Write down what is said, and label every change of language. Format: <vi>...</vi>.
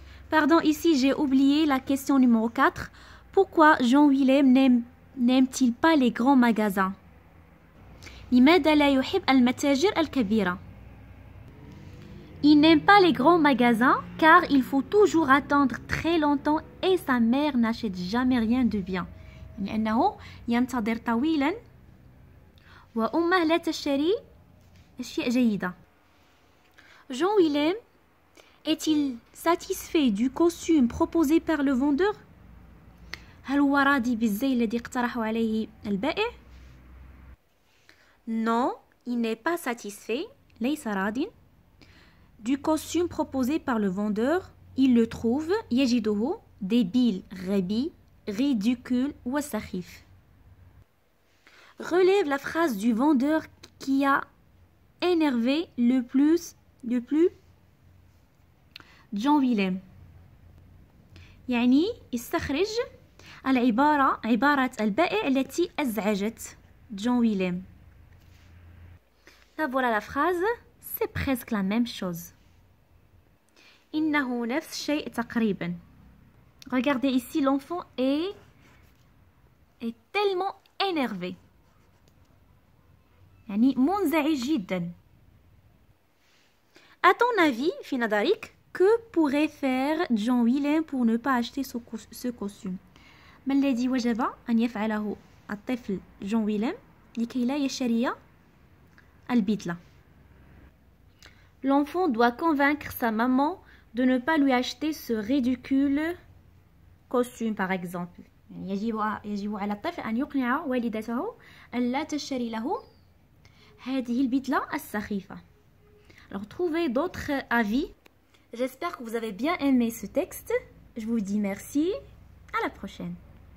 <fr>Pardon, ici j'ai oublié la question numéro 4. Pourquoi John Willem n'aime-t-il pas les grands magasins?</fr> <ar>لماذا لا يحب المتاجر الكبيرة؟</ar> <fr>Il n'aime pas les grands magasins car il faut toujours attendre très longtemps et sa mère n'achète jamais rien de bien.</fr> <ar>لأنه ينتظر طويلا وأمه لا تشتري أشياء جيدة.</ar> <fr>John Willem est-il satisfait du costume proposé par le vendeur?</fr> <ar>هل هو راضي بالزي الذي اقترحه عليه البائع؟</ar> <fr>Non, il n'est pas satisfait.</fr> <ar>ليس راضٍ.</ar> <fr>Du costume proposé par le vendeur, il le trouve</fr> <ar>يجده</ar> <fr>débile,</fr> <ar>غبي,</ar> <fr>ridicule ou</fr> <ar>سخيف.</ar> <fr>Relève la phrase du vendeur qui a énervé le plus John Willem.</fr> <ar>يعني استخرج عبارة البائع التي أزعجت John Willem.</ar> <fr>Voilà la phrase, c'est presque la même chose.</fr> <ar>إنه نفس الشيء تقريبا.</ar> <fr>Regardez ici, l'enfant est tellement énervé.</fr> <ar>يعني منزعج جدا.</ar> <fr>À ton avis,</fr> <ar>في نظرك,</ar> <fr>que pourrait faire John Willem pour ne pas acheter ce costume?</fr> <ar>ما الذي وجب أن يفعله الطفل جون ويليم لكي لا يشتري البدلة?</ar> <fr>L'enfant doit convaincre sa maman de ne pas lui acheter ce ridicule costume par exemple.</fr> <ar>يجب على الطفل أن يقنع والدته ألا تشتري له هذه البدلة السخيفة.</ar> <fr>Alors, trouvez d'autres avis. J'espère que vous avez bien aimé ce texte. Je vous dis merci. À la prochaine.</fr>